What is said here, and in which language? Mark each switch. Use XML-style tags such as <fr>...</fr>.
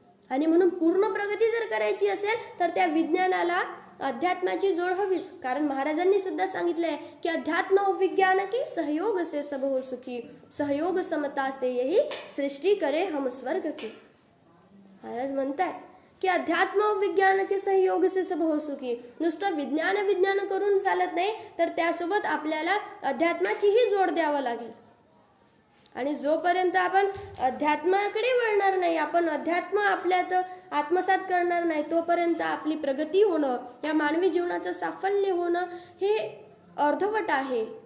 <mr>आणि म्हणून पूर्ण प्रगती जर करायची असेल तर त्या विज्ञानाला अध्यात्माची जोड हवीच. कारण महाराजांनी सुद्धा सांगितलंय की</mr> <hi>अध्यात्म विज्ञान की सहयोग से सब हो सुखी, सहयोग समता से यही सृष्टी करे हम स्वर्ग की.</hi> <mr>महाराज म्हणतात की</mr> <hi>अध्यात्म विज्ञान के सहयोग से सब हो सुखी.</hi> <mr>नुसतं विज्ञान करून चालत नाही, तर त्यासोबत आपल्याला अध्यात्माचीही जोड द्यावं लागेल. आणि जोपर्यंत आपण अध्यात्माकडे वळणार नाही, आपण अध्यात्म आपल्यात आत्मसात करणार नाही, तोपर्यंत आपली प्रगती होणं, या मानवी जीवनाचं साफल्य होणं हे अर्धवट आहे.</mr>